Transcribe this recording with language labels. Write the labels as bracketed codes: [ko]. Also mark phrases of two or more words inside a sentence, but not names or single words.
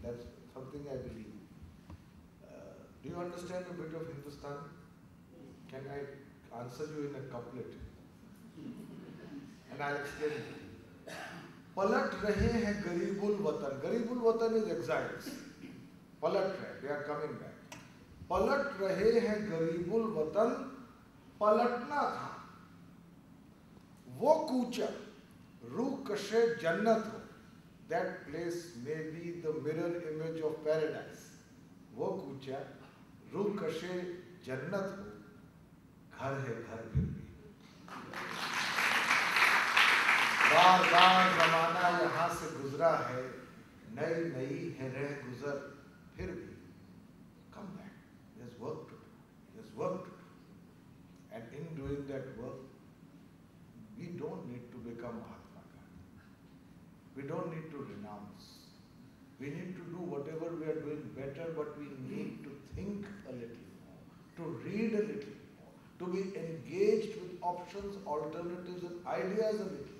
[en] That's something I believe. Do you understand a bit of Hindustani? Can I answer you in a couplet? And I'll explain it. [ur] پلٹ رہے ہیں غریب الوطن. غریب الوطن [en] is exiles. [ur] پلٹ رہے, [en] they are coming back. [ur] پلٹ رہے ہیں غریب الوطن، پلٹنا تھا. وہ کوچہ۔ روح کشے جنت ہو. [en] That place may be the mirror image of paradise. [ur] وہ کوچہ, روح کشے جنت ہو. گھر ہے گھر پھر بھی. بار بار زمانہ یہاں سے گزرا ہے، نئی نئی ہے رہ گزر پھر بھی. [en] Come back. There's work to do. There's work to do. And in doing that work, we don't need to become Mahatma Gandhi. We don't need to renounce. We need to do whatever we are doing better, but we need to think a little more, to read a little more, to be engaged with options, alternatives, and ideas a little more.